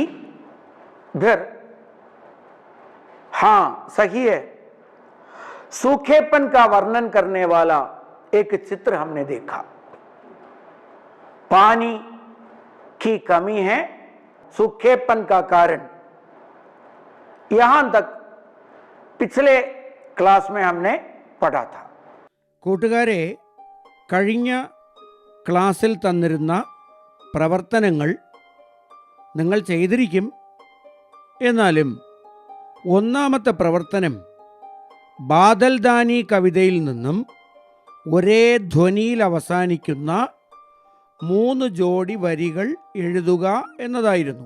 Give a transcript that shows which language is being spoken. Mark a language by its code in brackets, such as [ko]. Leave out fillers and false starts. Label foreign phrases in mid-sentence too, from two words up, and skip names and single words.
[hi] फिर हाँ, सही है, सूखेपन का वर्णन करने वाला एक चित्र हमने देखा. पानी की कमी है सूखेपन का कारण. यहां तक पिछले ക്ലാസ് में हमने पढ़ा था. [ml] കൂട്ടുകാരെ, കഴിഞ്ഞ ക്ലാസ്സിൽ തന്നിരുന്ന പ്രവർത്തനങ്ങൾ നിങ്ങൾ ചെയ്തിരിക്കും. എന്നാലും ഒന്നാമത്തെ പ്രവർത്തനം ബാദൽദാനി കവിതയിൽ നിന്നും ഒരേ ധ്വനിയിൽ അവസാനിക്കുന്ന 3 ജോഡി വരികൾ എഴുതുക എന്നതായിരുന്നു.